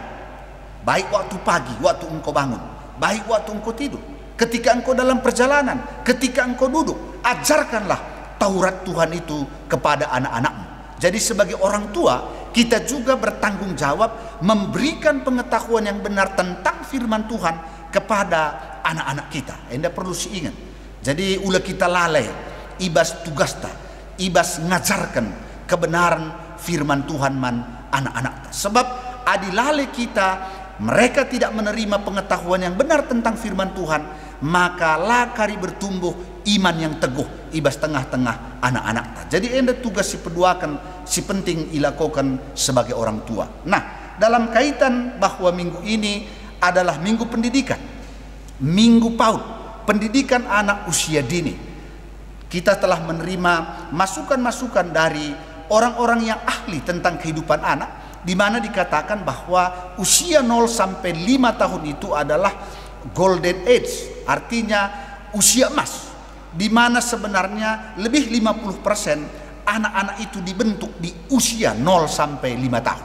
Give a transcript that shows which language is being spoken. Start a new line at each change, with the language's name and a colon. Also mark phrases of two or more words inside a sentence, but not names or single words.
Indonesian: Baik waktu pagi, waktu engkau bangun, baik waktu engkau tidur, ketika engkau dalam perjalanan, ketika engkau duduk, ajarkanlah Taurat Tuhan itu kepada anak-anakmu. Jadi sebagai orang tua, kita juga bertanggung jawab memberikan pengetahuan yang benar tentang firman Tuhan kepada anak-anak kita. Anda perlu ingat.
Batak Karo: Jadi ulah kita lalai ibas tugasta, ibas
Indonesian: ngajarkan kebenaran firman Tuhan
Batak Karo: man anak-anak.
Indonesian: Sebab adilale kita, mereka tidak menerima pengetahuan yang benar tentang firman Tuhan, maka lakari bertumbuh iman yang teguh
Batak Karo: ibas tengah-tengah
Indonesian: anak-anak.
Batak Karo: Jadi enda tugas si peduakan si penting ilakokan
Indonesian: sebagai orang tua. Nah, dalam kaitan bahwa minggu ini adalah minggu pendidikan, minggu PAUD, pendidikan anak usia dini, kita telah menerima masukan-masukan dari orang-orang yang ahli tentang kehidupan anak, di mana dikatakan bahwa usia 0 sampai 5 tahun itu adalah
English: golden age,
Indonesian: artinya usia emas, di mana sebenarnya lebih 50% anak-anak itu dibentuk di usia 0 sampai 5 tahun.